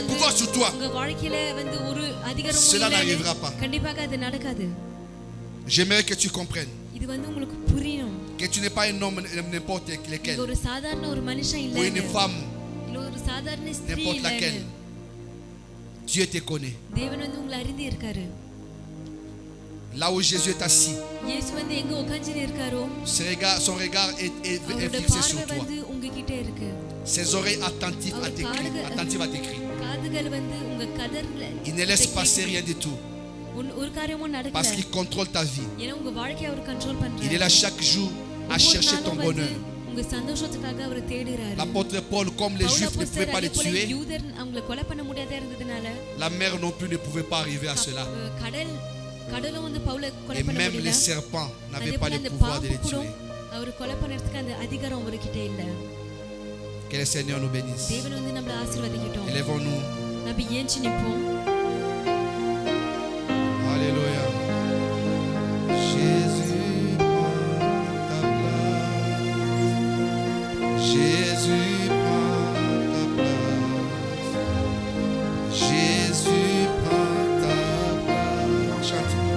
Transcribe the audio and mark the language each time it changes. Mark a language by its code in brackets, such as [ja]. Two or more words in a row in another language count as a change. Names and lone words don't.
[ta] வந்து [fr] pouvoir sur toi, [ta] உங்க வாழ்க்கையில வந்து ஒரு அதிகாரம் [fr] Cela [ta] இல்லைன்னு [fr] n'arrivera pas. [ta] கண்டிப்பாக அது நடக்காது. [fr] j'aimerais que tu comprennes [ta] இது வந்து உங்களுக்கு புரியும். [fr] que tu n'es pas un homme n'importe [ta] நீங்க [fr] lequel, [ta] ஒரு சாதாரண ஒரு மனுஷன் [fr] ou une [ta] இல்ல. [fr] femme, [ta] இல்ல ஒரு சாதாரண ஸ்திரீ [fr] n'importe laquelle. [ta] இல்ல. [fr] Dieu te connaît. [ta] தேவன் வந்து உங்களை அறிந்து இருக்காரு. [fr] Là où Jésus est assis, [ta] இயேசு வந்து எங்க உட்கார்ந்து இருக்காரோ [fr] son regard est [ta] அவரோட [fr] fixé [ta] பார்வை [fr] sur toi. [ta] வந்து உங்ககிட்ட இருக்கு. [fr] Ses oreilles attentives à tes cris, attentives à tes cris. [ta] காதுகள் வந்து உங்க கதர்ல [fr] Il ne laisse passer rien du tout [ta] ஒரு காரியமும் [fr] parce [ta] நடக்கல. [fr] qu'il contrôle ta vie. [ta] ஏன்னா உங்க வாழ்க்கையை அவர் கண்ட்ரோல் [fr] Il est [ta] பண்றாரு. [fr] là chaque jour à chercher ton bonheur. [ta] உங்க சந்தோஷத்துக்காக அவர் தேடுறாரு. [fr] L'apôtre Paul, comme les Juifs ne pouvaient pas le tuer, [ta] யூதர் அவங்களை கொலை பண்ண முடியாத இருந்ததனால [fr] la mer non plus ne pouvait pas arriver à cela. [ta] கடலும் வந்து பவுலை கொலை [fr] Et [ta] பண்ண [fr] même les [ta] முடியல. [fr] serpents [ta] அதே [fr] n'avaient [ta] போல [fr] pas le [ta] அந்த [fr] pouvoir de [ta] பாம்பு [fr] les [ta] கூட [fr] tuer. [ta] அவர் கொலை பண்றதுக்கு அந்த அதிகாரம் அவர்கிட்ட இல்ல. [fr] Que le Seigneur nous bénisse. [ta] தேவன் வந்து நம்மள ஆசீர்வதிக்கட்டும். [fr] Élevons-nous. [ta] நம்ம ஏஞ்சி நிப்போம். [fr] Alléluia. Jésus prend ta place. Jésus prend ta place. Jésus prend ta place. Chante.